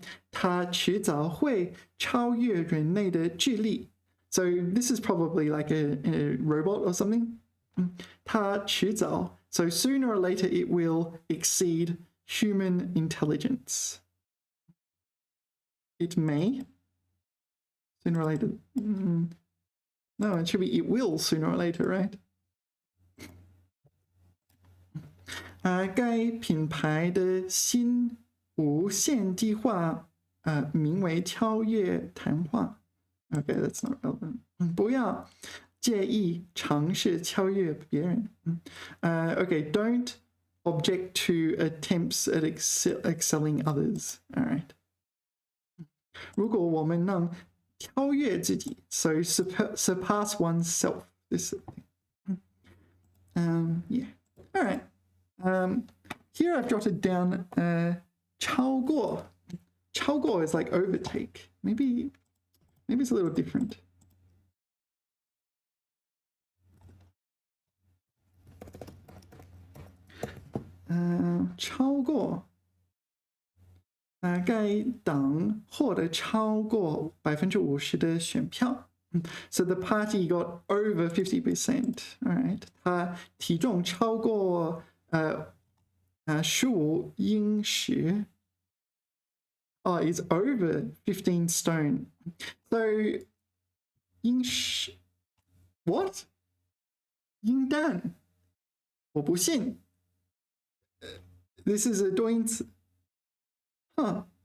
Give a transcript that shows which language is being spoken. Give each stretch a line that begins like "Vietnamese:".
Chinese: 他迟早会超越人类的智力.
English: So this is probably like a robot or something. 他迟早, so sooner or later it will exceed human intelligence. It may. Sooner or later. No, it should be it will sooner or later, right?
Chinese: 该品牌的新无限计划名为超越谈话 Okay, that's not relevant.
English: 不要介意尝试超越别人 Okay, don't object to attempts at excelling others. All right.
Chinese: 如果我们能超越自己 so surpass oneself.
English: This yeah. All right. Here I've jotted down 超过. 超过 is like overtake. Maybe it's a little different.
Chinese: 超过该党获得超过50%的选票 So the party got over 50%.
English: All right.
Chinese: 他体重超过15英尺 Oh, it's over 15 stone.
English: So, 英尺 What? 英担我不信 This is a 多音词 Huh.